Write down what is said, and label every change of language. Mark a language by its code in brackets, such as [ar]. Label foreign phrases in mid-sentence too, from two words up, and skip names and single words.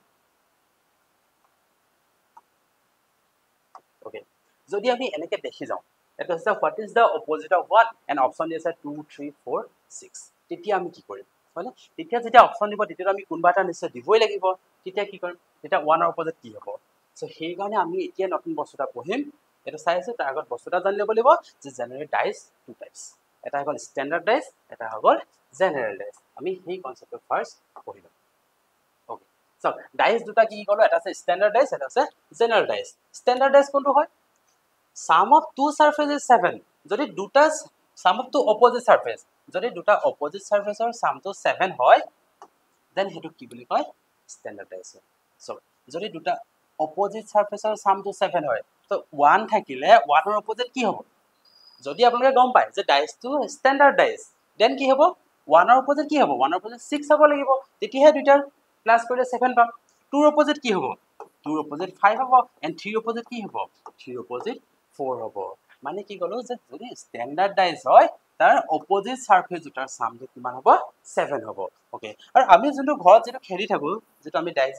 [as] ওকে যদি আমি এনেকৈ দেখি যাওঁ এটা হৈছে [en] what is the opposite of 1 and option [as] দি আছে 2 3 4 6 তেতিয়া আমি কি কৰিম হয়নে তেতিয়া যেতিয়া অপচন দিব তেতিয়া আমি কোনবা এটা নিশ্চয় দিবই লাগিব তেতিয়া কি কৰিম তেতিয়া 1 ৰ অপজিট কি হ'ব সো সেই কাৰণে আমি এতিয়া নতুন বস্তুটা পঢ়িম এটা চাই আছে তাৰ আগত বস্তুটা জানি ল'ব লাগিব যে [en] general dice two types [as] এটা হ'ল [en] standard dice [as] এটা হ'ল [en] general dice [as] আমি সেই কনসেপ্টটো ফাৰ্স্ট পঢ়িম [en] okay so dice [as] দুটা কি ক'লো এটা আছে [en] standard dice [as] এটা আছে [en] general dice standard dice [as] কোনটো হয় [en] sum of two surfaces is 7 [as] যদি দুটা [en] sum of two opposite surface [as] যদি দুটা [en] opposite surface [as] ৰ [en] sum to 7 [as] হয় then হেতু কি বুলি কয় [en] standard dice [as] সো যদি দুটা [en] opposite surface [as] ৰ [en] sum to 7 [as] হয় তো 1 থাকিলে 1 ৰ opposite কি হ'ব যদি আপোনালোকে গম পায় যে ডাইস টো [en] standard dice [as] then কি হ'ব 1 ৰ opposite কি হ'ব 1 ৰ opposite 6 হ'ব লাগিব তেতিয়াহে দুটাৰ প্লাস কৰিলে 7 পাম 2 ৰ opposite কি হ'ব 2 ৰ opposite 5 হ'ব and 3 ৰ opposite কি হ'ব 3 ৰ opposite 4 হ'ব মানে কি ক'লো যে যদি [en] standard dice [as] হয় তাৰ [en] opposite surface [as] দুটাৰ সামটো কিমান হ'ব 7 হ'ব ওকে আৰু আমি যোনটো ঘৰত যেটো খেলি থাকো যেটো আমি ডাইসে